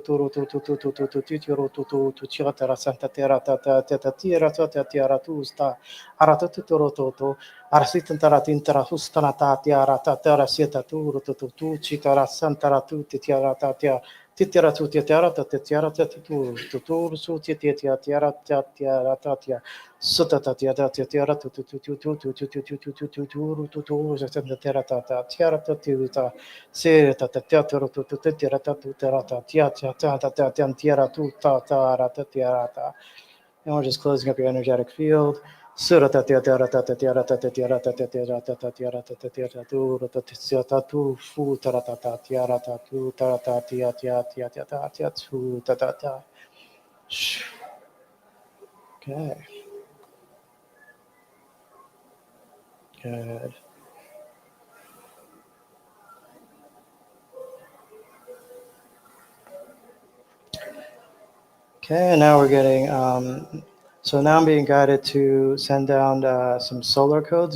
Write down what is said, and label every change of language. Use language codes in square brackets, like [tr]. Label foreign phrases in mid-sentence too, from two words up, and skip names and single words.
[en] tu tiara santa tiara tiara tiara tu sta ara tu Arsitantara tintara hustana tatia tatara sieta tu chitara santara tu titiara tatia titiara tu titiara tatiara tu su titiara tiara tatia suta tatia tatiara tu santara tata tiara tatiuta se tatia tu titiara tatiara tatia tiara tu tatara tatiara. And we're just closing up your energetic field. Sura tatia tiara tata tiara tata tiara tata tiara tata tiara tata tiara tu tata tiara tu fu tara tata tiara tatu tara tia tia tia tia tia tia tu tata ta. Okay. Good. Okay, and now we're getting so now I'm being guided to send down some solar codes.